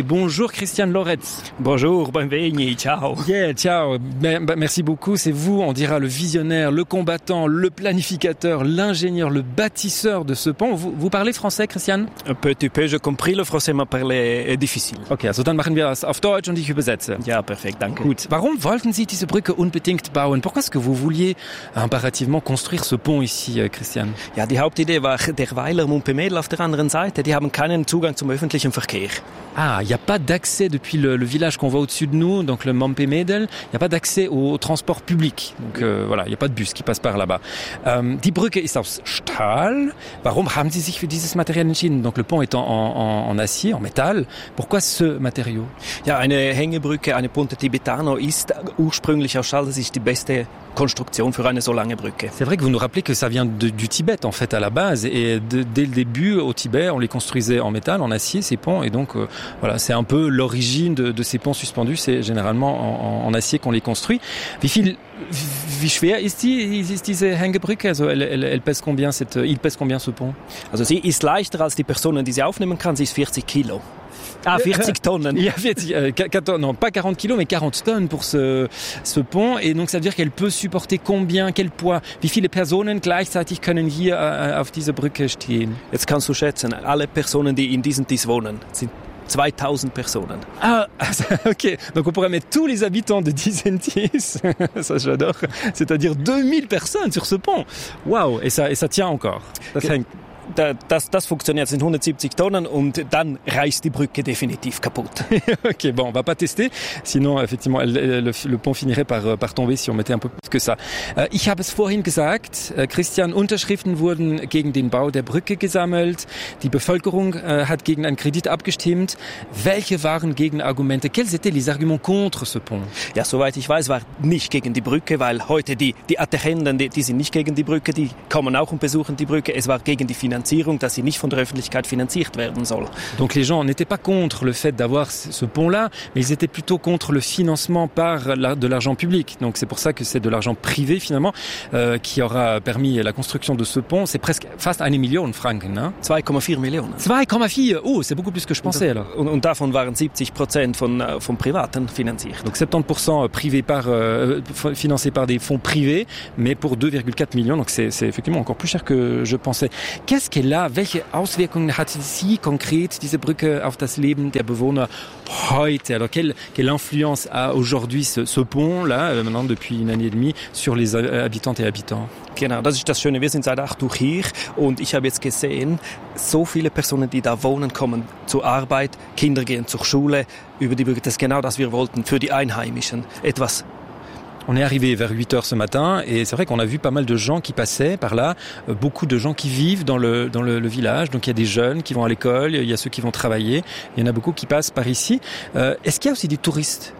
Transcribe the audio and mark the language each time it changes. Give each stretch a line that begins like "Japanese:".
French: Bonjour Christian Loretz. Bonjour, bienvenue, ciao. Yeah, ciao. Merci beaucoup, c'est vous, on dira, le visionnaire, le combattant, le planificateur, l'ingénieur, le bâtisseur de ce pont. Vous parlez français, Christian? Un petit peu, j'ai compris, le français m'a parlé est difficile.
German: Ok, also dann machen wir das auf Deutsch und ich übersetze. Ja, perfekt, danke. Gut. Warum wollten Sie diese Brücke unbedingt bauen?
French: Pourquoi est-ce que vous vouliez impérativement construire ce pont ici, Christian?
German: Ja, die Hauptidee war der Weiler Mumpemedel auf der anderen Seite. Die haben keinen Zugang zum öffentlichen Verkehr.
French: Ah, il n'y a pas d'accès depuis le village qu'on voit au-dessus de nous, donc le Mampé-Médel. Il n'y a pas d'accès au transport public. Donc voilà, il n'y a pas de bus qui passe par là-bas.
German: Die Brücke ist aus Stahl. Warum haben Sie sich für dieses Material entschieden?
French: Donc le pont est en acier, en métal. Pourquoi ce matériau?
German: Ja, eine Hängebrücke, eine Ponte Tibetano ist ursprünglich aus Stahl. Das ist die beste Konstruktion für eine so lange Brücke.
French: C'est vrai que vous nous rappelez que ça vient du Tibet, en fait, à la base. Et dès le début, au Tibet, on les construisait en métal, en acier, ces ponts. Et donc, voilà, c'est un peu l'origine de ces ponts suspendus. C'est généralement en acier qu'on les construit.
German: Wie schwer ist diese Hängebrücke?
French: Also, il pèse combien ce pont?
German: Also, sie ist leichter als die Personen, die sie aufnehmen kann. Sie ist 40 Kilo.
French: Ah, 40 tonnes. Il y a 40, non, pas 40 kilos, mais 40 tonnes pour ce pont. Et donc, ça veut dire qu'elle peut supporter combien, quel poids?
German: Wie viele Personen gleichzeitig können hier auf dieser Brücke stehen? Jetzt kannst du schätzen, alle Personen, die in diesem Tis wohnen, sind 2000 personnes. Ah, ok.
French: Donc on pourrait mettre tous les habitants de Dizentis, ça j'adore, c'est-à-dire 2000 personnes sur ce pont. Waouh, et ça tient encore.
German: Das funktioniert, sind 170 Tonnen und dann reißt die Brücke definitiv kaputt.
French: Ok, bon, on va pas tester, sinon effectivement le pont finirait par tomber si on mettait un peu plus que ça.
German: Ich habe es vorhin gesagt, Christian, Unterschriften wurden gegen den Bau der Brücke gesammelt, die Bevölkerung hat gegen einen Kredit abgestimmt. Welche waren Gegenargumente?
French: Quels étaient les arguments contre ce pont?
German: Ja, soweit ich weiß, war nicht gegen die Brücke, weil heute die Attachenden, die sind nicht gegen die Brücke, die kommen auch und besuchen die Brücke. Es war gegen die Finanzierung, dass sie nicht von der Öffentlichkeit finanziert werden soll.
French: Donc les gens n'étaient pas contre le fait d'avoir ce pont-là, mais ils étaient plutôt contre le financement par de l'argent public. Donc c'est pour ça que c'est de l'argent privé finalement qui aura permis la construction de ce pont. C'est presque
German: fast 1 million Franken,
French: hein?
German: 2,4 millionen. 2,4.
French: Oh, c'est beaucoup plus que je pensais alors.
German: Und davon waren 70% von privaten finanziert.
French: Donc 70% financé par des fonds privés, mais pour 2,4 millions. Donc c'est effectivement encore plus cher que je pensais. Qu'est-ce qu'elle a?
German: Welche Auswirkungen hat sie konkret, diese Brücke, auf das Leben der Bewohner heute?
French: Alors, quelle influence a aujourd'hui ce pont-là, maintenant depuis une année et demie, sur les habitantes et habitants?
German: Genau, das ist das Schöne. Wir sind seit 8 Uhr hier und ich habe jetzt gesehen, so viele Personen, die da wohnen, kommen zur Arbeit, Kinder gehen zur Schule über die Brücke. Das ist genau das, was wir wollten für die Einheimischen. Etwas.
French: On est arrivé vers 8 heures ce matin et c'est vrai qu'on a vu pas mal de gens qui passaient par là, beaucoup de gens qui vivent dans le village. Donc il y a des jeunes qui vont à l'école, il y a ceux qui vont travailler, il y en a beaucoup qui passent par ici. Est-ce qu'il y a aussi des touristes?